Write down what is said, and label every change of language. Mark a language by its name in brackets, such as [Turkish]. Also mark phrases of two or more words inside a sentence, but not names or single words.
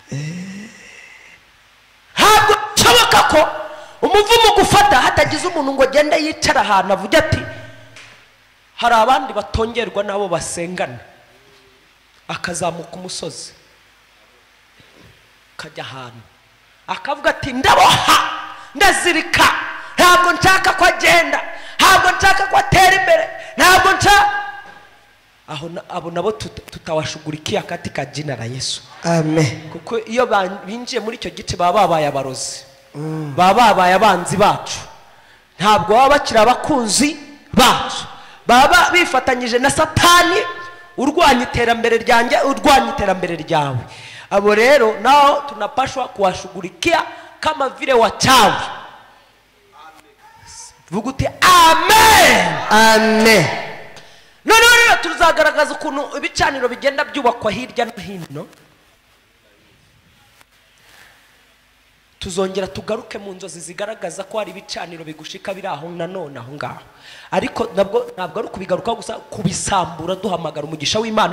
[Kinyarwanda] Ntabwo bishoboka ko umuvumo gufata hatagize umuntu ngo agende yicara ahantu avuge ati hari abandi batongerwa nabo basengana, akazamuka umusozi kajya ahantu akavuga ati ndaboha ndazirika, ntabwo nshaka ko agenda, ntabwo nshaka ko atera imbere, ntabwo nshaka. Abo nabo [Swahili] tutawashugurikia katika jina la Yesu. Amen. [Kinyarwanda] Kuko iyo binjiye muri icyo gice baba babaye abarozi, baba babaye abanzi bacu, ntabwo baba bakiri abakunzi bacu, baba bifatanyije na Satani urwanya iterambere ryanjye, urwanya iterambere ryawe. Abo rero [Swahili] nao tunapashwa kuwashugurikia kama vile wachawi. [Kinyarwanda] Vuguti amen. Amen. None tuzagaragaza ukuntu ibicaniro bigenda byubakwa hirya no hino. Tuzongera tugaruke mu nzozi zigaragaza ko hari ibicaniro bigushika biri aho nanone aho ngaho, ariko ntabwo ari kubigaruka gusa, kubisambura duhamagara umugisha w'Imana.